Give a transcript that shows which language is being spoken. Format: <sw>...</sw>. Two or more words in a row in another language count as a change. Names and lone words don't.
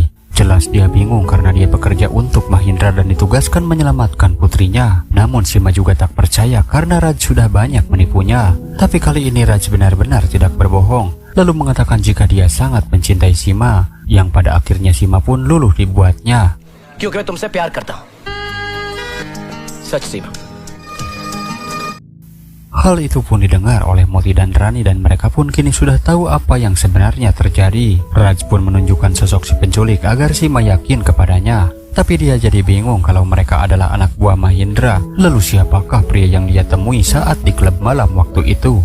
<id>Jelas dia bingung karena dia bekerja untuk Mahendra dan ditugaskan menyelamatkan putrinya. Namun Sima juga tak percaya karena Raj sudah banyak menipunya. Tapi kali ini Raj benar-benar tidak berbohong, lalu mengatakan jika dia sangat mencintai Sima, yang pada akhirnya Sima pun luluh dibuatnya.</id> <hi>क्योंकि मैं तुमसे प्यार करता हूँ, सच सीमा।</hi> <id>Hal itu pun didengar oleh Moti dan Rani dan mereka pun kini sudah tahu apa yang sebenarnya terjadi. Raj pun menunjukkan sosok si penculik agar Sima yakin kepadanya. Tapi dia jadi bingung kalau mereka adalah anak buah Mahendra. Lalu siapakah pria yang dia temui saat di klub malam waktu itu?</id>